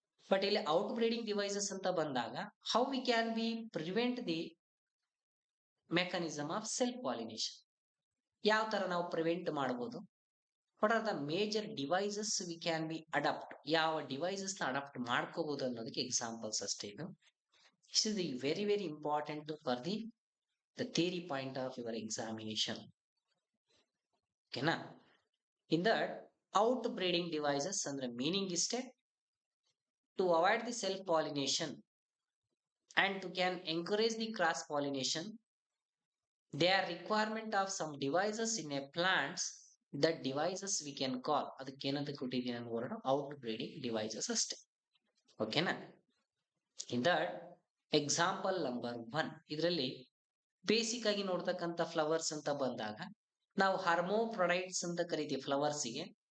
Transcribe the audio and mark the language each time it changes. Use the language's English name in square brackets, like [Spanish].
[Kannada] But ಇಲ್ಲಿ out breeding devices ಅಂತ ಬಂದಾಗ [English] how we can be prevent the mechanism of self pollination, [Kannada] ಯಾವ ತರ ನಾವು ಪ್ರಿವೆಂಟ್ ಮಾಡಬಹುದು, [English] what are the major devices we can be adopt, [Kannada] ಯಾವ ಡಿವೈಸಸ್ ನ ಅಡಾಪ್ಟ್ ಮಾಡ್ಕೋಬಹುದು ಅನ್ನೋದಕ್ಕೆ ಎಕ್ಸಾಂಪಲ್ಸ್ ಅಷ್ಟೇ ಇದು. [English] This is the very very important for the theory point of your examination. [Kannada] ಓಕೆನಾ? [English] In that out breeding devices ಅಂದ್ರೆ meaning ಇಷ್ಟೇ, to avoid the self pollination and to can encourage the cross pollination, they are requirement of some devices in a plants. That devices we can call [Kannada] ಅದಕ್ಕೇನಂತ ಕೊಟ್ಟಿದ್ದೀನಿ ನಾನು word out breeding devices ಅಷ್ಟೇ. ಓಕೆನಾ? In that example number 1, ಇದರಲ್ಲಿ basic ಆಗಿ ನೋಡ್ತಕ್ಕಂಥ flowers ಅಂತ ಬಂದಾಗ ನಾವು ಹರ್ಮೋಫ್ರೊಡೈಟ್ಸ್ ಅಂತ ಕರಿತೀವಿ ಫ್ಲವರ್ಸ್ಗೆ.